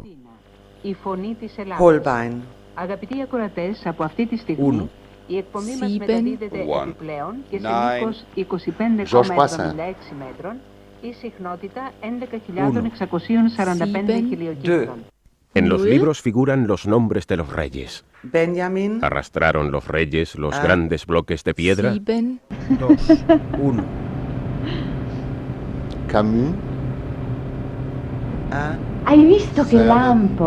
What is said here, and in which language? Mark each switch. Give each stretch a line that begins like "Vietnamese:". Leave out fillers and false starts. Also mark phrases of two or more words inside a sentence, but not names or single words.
Greek: Η φωνή της Ελλάδας. Holbein. Αγαπητοί ακροατές, από αυτή τη στιγμή 1, η εκπομπή μας
German: Sieben.
Greek: μεταδίδεται
English: One.
Greek: επιπλέον και σε
English: Nine.
Greek: μήκος 25,76 μέτρων η συχνότητα 11.645
German: Sieben.
Greek: χιλιοκύκλων.
Spanish: En los
German: Null.
Spanish: libros figuran los nombres de los reyes. Benjamin. ¿Arrastraron los reyes los grandes bloques de piedra? 7, 2, 1, Camus. 1,
Italian: Hai visto che lampo?